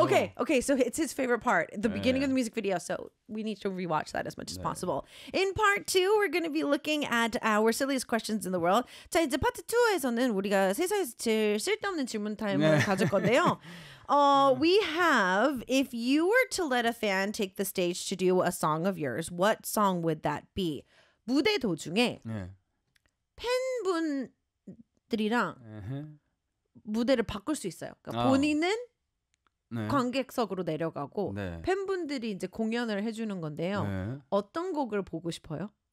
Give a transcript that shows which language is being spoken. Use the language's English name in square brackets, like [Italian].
[English] Okay, okay, so it's his favorite part, the beginning 네. of the music video. So we need to rewatch that as much 네. as possible. In part two, we're going to be looking at our silliest questions in the world. [Korean] 자 이제 파트 2에서는 우리가 세상에서 제일 쓸데없는 질문 타임을 네. 가질 건데요. [English] we have, if you were to let a fan take the stage to do a song of yours, what song would that be? [Korean] 무대 도중에 네. 팬분들이랑 무대를 바꿀 수 있어요. 그러니까 본인은 네. 관객석으로 내려가고 네. 팬분들이 이제 공연을 해주는 건데요. 네. 어떤 곡을 보고 싶어요?